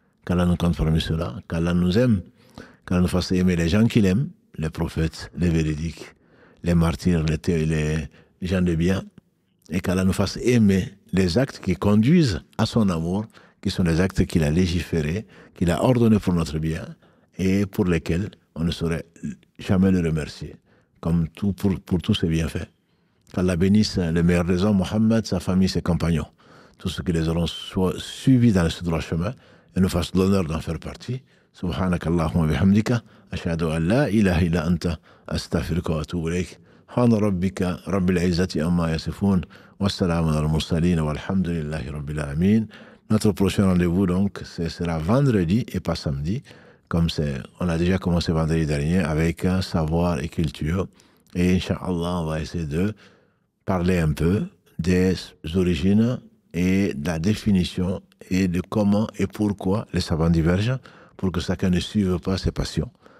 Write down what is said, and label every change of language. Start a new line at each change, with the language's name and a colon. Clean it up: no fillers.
French: Qu'Allah nous compte parmi cela, qu'Allah nous aime, qu'Allah nous fasse aimer les gens qu'il aime, les prophètes, les véridiques, les martyrs, les gens de bien, et qu'Allah nous fasse aimer les actes qui conduisent à son amour, qui sont les actes qu'il a légiférés, qu'il a ordonnés pour notre bien, et pour lesquels on ne saurait jamais le remercier, comme pour tous ses bienfaits. Qu'Allah bénisse le meilleur des hommes, Mohammed, sa famille, ses compagnons, tous ceux qui les auront suivis dans ce droit chemin, et nous fasse l'honneur d'en faire partie.
Arabic: سبحانك اللهم وبحمدك أشهد أن لا إله إلا أنت أستغفرك وأتوب إليك سبحان ربك رب العزة عما يصفون والسلام على المرسلين والحمد لله رب العالمين.
French: Notre prochain rendez-vous donc ce sera vendredi et pas samedi, comme on a déjà commencé vendredi dernier avec savoir et culture, et Inch'Allah on va essayer de parler un peu des origines et de la définition et de comment et pourquoi les savants divergent, pour que chacun ne suive pas ses passions.